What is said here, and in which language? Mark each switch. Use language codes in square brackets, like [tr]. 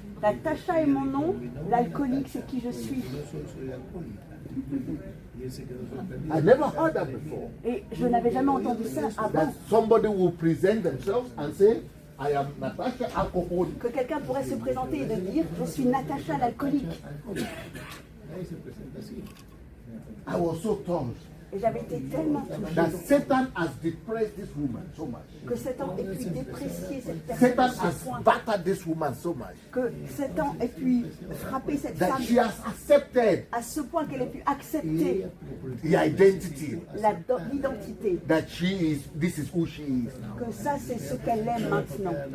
[fr] Natacha est mon nom, l'alcoolique c'est qui je suis. [en] I never heard that before. [fr] Et je n'avais jamais entendu ça [en] That [fr] avant. [en] somebody will present themselves and say, "I am Natasha alcoholic." [fr] Que quelqu'un pourrait se présenter et de dire, je suis Natacha l'alcoolique. [en] I was so touched [fr] Et j'avais été tellement touchée [en] that Satan has depressed this woman so much. [fr] que Satan ait pu déprécier cette [en] Satan [fr] personne à [en] has [fr] ce point, [en] battered this woman so much [fr] que Satan ait pu frapper cette [en] that [fr] femme [en] she has accepted [fr] à ce point qu'elle ait pu accepter [en] the identity [fr] l'identité, [en] that this is who she is now. [fr] que ça c'est ce qu'elle est maintenant.